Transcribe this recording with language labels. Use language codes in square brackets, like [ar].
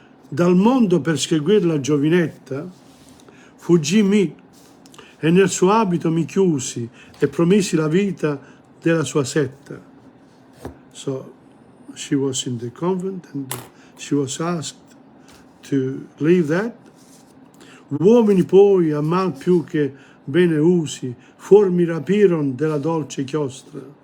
[it] Dal mondo per seguire la giovinetta fuggii e nel suo abito mi chiusi e promisi la vita della sua setta. [en] So she was in the convent and she was asked to leave that. [it] Uomini poi a mal più che bene usi, fuor mi rapiron della dolce chiostra.